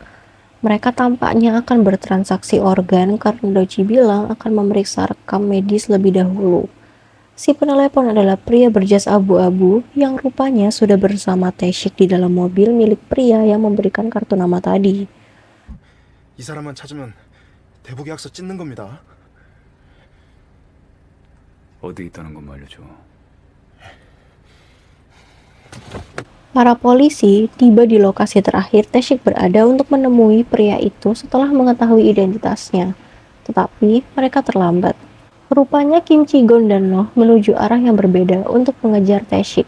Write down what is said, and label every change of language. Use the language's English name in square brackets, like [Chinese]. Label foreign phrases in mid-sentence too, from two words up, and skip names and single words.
[Indonesian] Mereka tampaknya akan bertransaksi organ karena Doci bilang akan memeriksa rekam medis lebih dahulu. Si penelepon adalah pria berjas abu-abu yang rupanya sudah bersama Teshik di dalam mobil milik pria yang memberikan kartu nama tadi. [Korean] 이 사람만 찾으면 대북 계약서 찢는 겁니다. 어디 있다는 것만 알려줘. [Indonesian] Para polisi tiba di lokasi terakhir Teshik berada untuk menemui pria itu setelah mengetahui identitasnya. Tetapi mereka terlambat. Rupanya Kim Chi-gon dan Noh menuju arah yang berbeda untuk mengejar Teshik.